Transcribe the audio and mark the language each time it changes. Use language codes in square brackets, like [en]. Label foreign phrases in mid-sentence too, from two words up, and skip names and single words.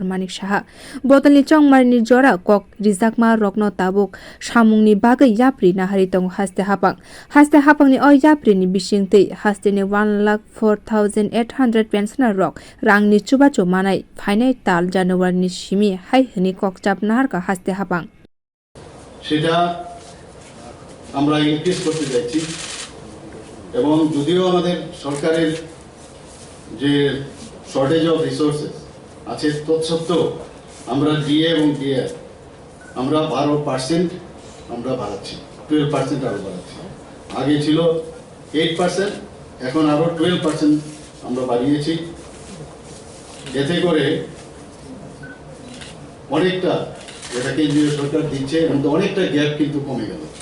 [trp] Manik Saha botolni chongmarini jora kok rijakma rogno tabuk samungni bagui yapri nahari tongo haste haphangni oi yaprini bisingtwi hasteni 1,04,800 pensioner rok rangni chubachu manai phainai tal January simi hai hini kokchap naharka haste haphang [bn] সেটা আমরা ইনক্রিজ করতে যাচ্ছি এবং যদিও আমাদের সরকারের যে শর্টেজ [en] of resources [bn] আছে তৎসত্ত্বেও আমরা ডিএ এবং ডিআর আমরা 12% আমরা বাড়াচ্ছি 12% আরো বাড়াচ্ছি আগে ছিল 8% এখন আরো 12% আমরা বাড়িয়েছি এতে করে অনেকটা যেটা কেন্দ্রীয় সরকার দিচ্ছে অনেকটা গ্যাপ কিন্তু কমে গেল